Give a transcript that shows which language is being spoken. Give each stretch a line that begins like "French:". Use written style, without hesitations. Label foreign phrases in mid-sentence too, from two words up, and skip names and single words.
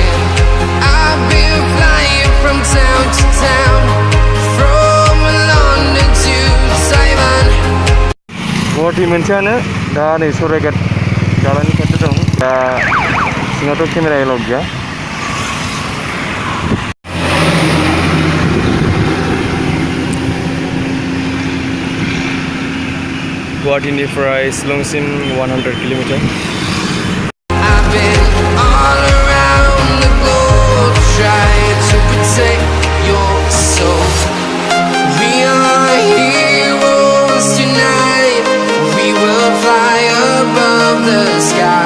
English: I've been flying from town to town, from London to Taiwan.
Bodo: गुवाहाटी मोनसेयानो दा नै सराइघाट दालांनि खाथियाव दं दा सिङावथ' केमेरा एलाउड गैया गुवाहाटीनिफ्राय शिलंसिम 100 किलोमीटर
English: I've been all around the globe trying to protect your soul. We are heroes tonight. We will fly above the sky.